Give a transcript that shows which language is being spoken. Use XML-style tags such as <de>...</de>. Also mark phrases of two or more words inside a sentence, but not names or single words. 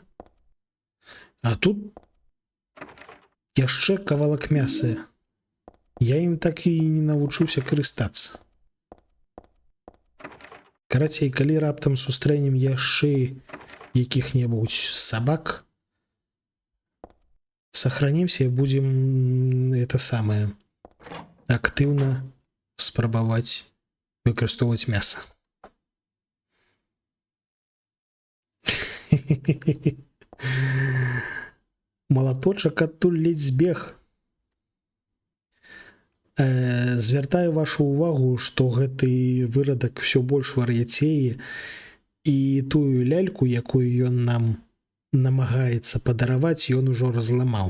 <be>А тут яшчэ кавалак мяса. Я ім так і не навучыўся карыстацца. Карацей, калі раптам сустрэнем яшчэ якіх-небудзь сабак,</be> <ru>сохранимся и будем это самое активно</ru> <be>спрабаваць выкарыстоўваць мясо. Малаточак адтуль ледзь збег. Звяртаю вашу увагу, што гэты вырадак ўсё больш вар'яцее, і тую ляльку, якую ён нам намагаецца падараваць, ён ужо разламаў.</be>